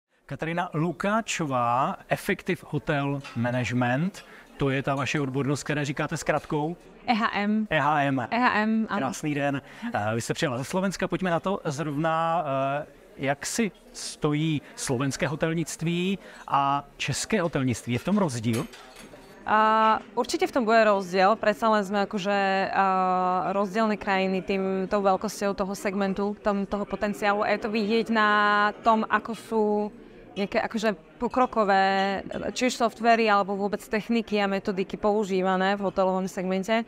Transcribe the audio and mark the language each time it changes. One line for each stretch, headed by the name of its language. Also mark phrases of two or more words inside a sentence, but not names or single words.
Czech: Katarína Lukáčová,
English: Effective Hotel Management,
Czech: to je ta vaše odbornost, které říkáte zkratkou? EHM. EHM, krásný den. Vy jste přijela ze Slovenska, pojďme na to zrovna, jak si stojí slovenské hotelnictví a české hotelnictví. Je v tom rozdíl?
Slovak: Určite v tom bude rozdiel, predsa len sme akože rozdielne krajiny tou veľkosťou toho segmentu, toho potenciálu a je to vidieť na tom, ako sú nejaké akože pokrokové, či už softvery alebo vôbec techniky a metodiky používané v hotelovom segmente.